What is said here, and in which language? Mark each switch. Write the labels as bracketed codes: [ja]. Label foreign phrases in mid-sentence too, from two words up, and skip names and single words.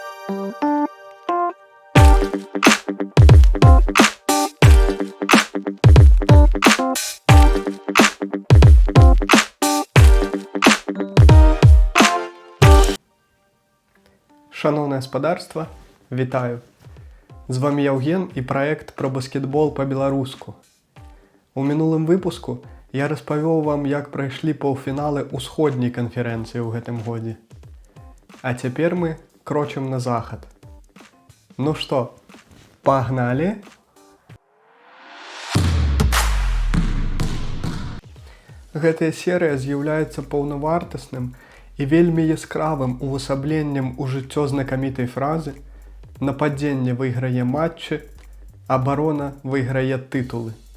[uk] Шановне господарство, вітаю! З вами Євген і проект про баскетбол по-білоруську. [be] У минулым выпуску я распавёў вам, як прайшлі паўфіналы ўсходняй канферэнцыі ў гэтым годзе. А цяпер мы крочым на захад. Ну што, пагналі? Гэтая серыя з'яўляецца паўнавартасным і вельмі яскравым увасабленнем у жыццё знакамітай фразы «Нападзенне выйграе матчы, абарона выйграе тытулы».